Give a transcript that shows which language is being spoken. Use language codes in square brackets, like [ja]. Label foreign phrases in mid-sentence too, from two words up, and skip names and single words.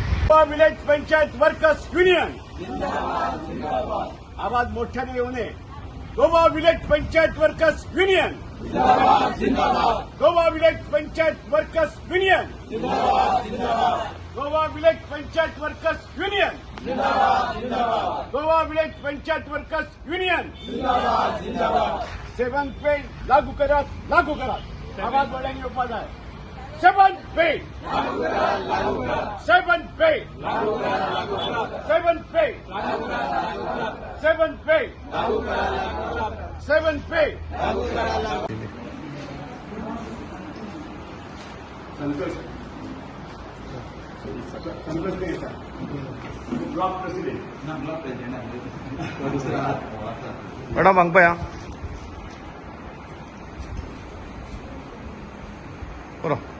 [mr] विलेज पंचायत वर्कर्स युनियन आवाज मोठ्याने येऊ नये. गोवा विलेज पंचायत वर्कर्स युनियन, गोवा विलेज पंचायत वर्कर्स युनियन, गोवा विलेज पंचायत वर्कर्स युनियन, गोवा विलेज पंचायत वर्कर्स युनियन. 7th पे लागू करा, लागू करा. आवाज वाढवण्याची उपाय आहे. 7th पे, 7th पे, 7th पे, 7th पे, 7th पे. संतोष [en] block president [kok] मॅडम अंगपया बरो